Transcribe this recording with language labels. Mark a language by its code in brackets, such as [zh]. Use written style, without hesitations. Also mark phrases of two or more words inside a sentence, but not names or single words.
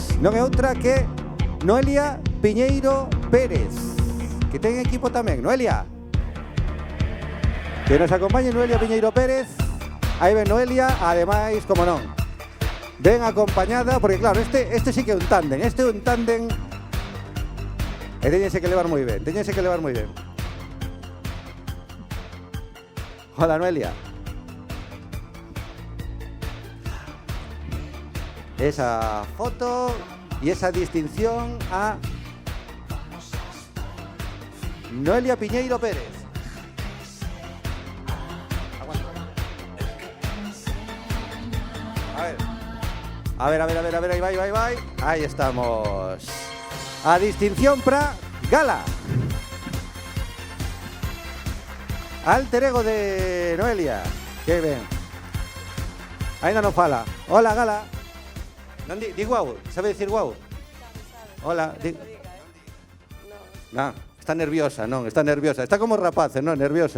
[gl] Non é outra que Noelia Piñeiro Pérez, que ten equipo tamén. Noelia, que nos acompañe Noelia Piñeiro Pérez. Aí ven Noelia, ademais, como non, ven acompañada, porque claro, este sí que é un tándem, e teñense que levar moi ben, Hola, Noelia. [es] Esa foto y esa distinción a Noelia Piñeiro Pérez. A ver, ahí va. Ahí estamos. [gl] A distinción para Gala. Alter ego de Noelia. Que ben. Ainda non fala. Hola, Gala. Non di guau, sabe dicir guau? Hola, di... Non, está nerviosa, Está como rapaces, non, nerviosa.